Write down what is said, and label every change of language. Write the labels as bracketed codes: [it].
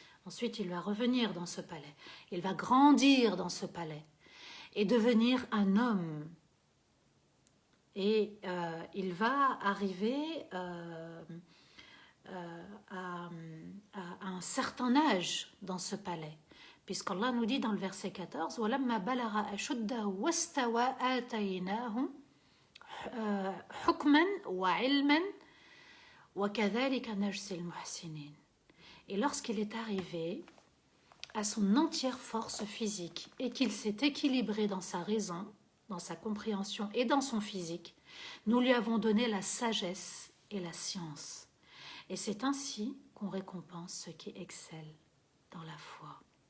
[fr] Ensuite, il va revenir dans ce palais. Il va grandir dans ce palais et devenir un homme. Et il va arriver à un certain âge dans ce palais. Puisqu'Allah nous dit dans le verset 14 [ar] وَلَمَّا بَلَغَ أَشُدَّهُ وَاسْتَوَى آتَيْنَاهُ حُكْمًا وَعِلْمًا وَكَذَلِكَ نَجْزِي الْمُحْسِنِينَ. [fr] Et lorsqu'il est arrivé à son entière force physique et qu'il s'est équilibré dans sa raison, dans sa compréhension et dans son physique, nous lui avons donné la sagesse et la science. Et c'est ainsi qu'on récompense ceux qui excellent dans la foi.